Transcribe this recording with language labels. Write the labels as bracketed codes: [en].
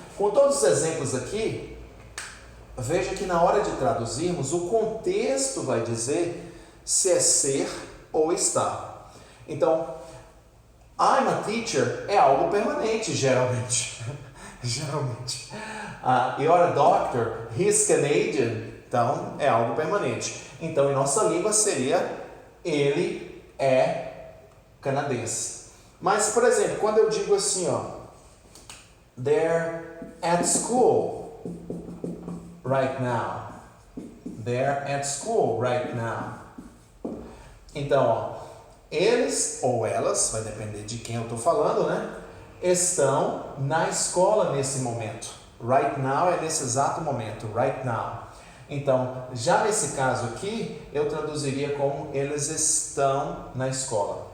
[pt] Com todos os exemplos aqui, veja que na hora de traduzirmos, o contexto vai dizer se é ser ou estar. Então, [en] I'm a teacher [pt] é algo permanente, geralmente. Geralmente. [en] You're a doctor, he's Canadian. [pt] Então, é algo permanente. Então, em nossa língua seria ele é canadense. Mas, por exemplo, quando eu digo assim, ó, [en] they're at school right now. They're at school right now. [pt] Então, ó, eles ou elas, vai depender de quem eu estou falando, né? Estão na escola nesse momento. [en] Right now [pt] é nesse exato momento. Right now. Então, já nesse caso aqui, eu traduziria como eles estão na escola.